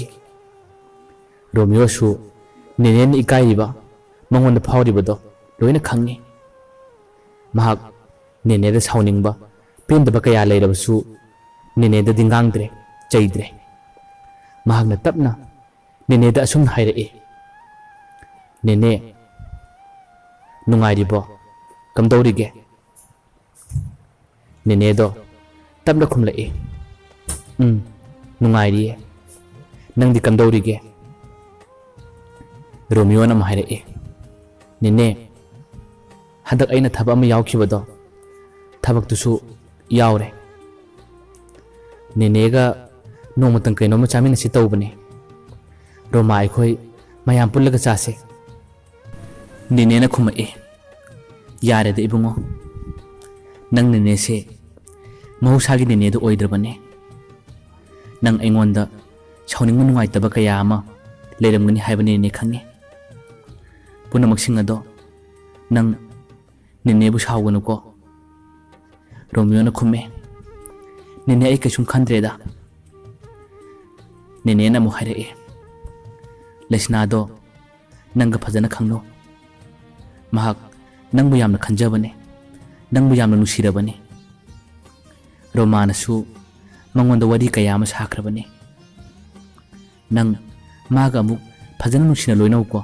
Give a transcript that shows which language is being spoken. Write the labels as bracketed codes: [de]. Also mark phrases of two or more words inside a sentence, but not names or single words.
[mni] Romeo su nenen ikaiba mangonda phawribado loina khangi. Mahak neneda sauningba pendaba kaya leirabasu neneda dingangdre chaidre. Mahakna tapna neneda asum hairae. Nene nungairibo kamdorige. Nenedo tapna khumlae. Nungairiye nangdi kamdorige. Romeo na mahirae. Nene hadak aina thaba ama yaukibado thabak tusu yaure. Nenega nomatang kaino ma chamin si tawbane. Roma aikhoi mayam pullaga chase. Nene na khumae. Yare da ibungo. Nang nene se mahusagi nene do oidrabane. Nang aingonda chawning nungai taba kaya ama leiramgani haibane ne khange. Punamak sing ado nang nene bu sawganu ko. Romeo na khume. Nene ai kaisum khandreda. Nene na mu hairae. Lesna do nangga phajana khangno. Mahak nangbu yamna khanjabane. Nangbu yamna nusirabane. Romana su mangonda wadi kaya ama sakrabane. Nang maga amuk phajana nusina loinau ko.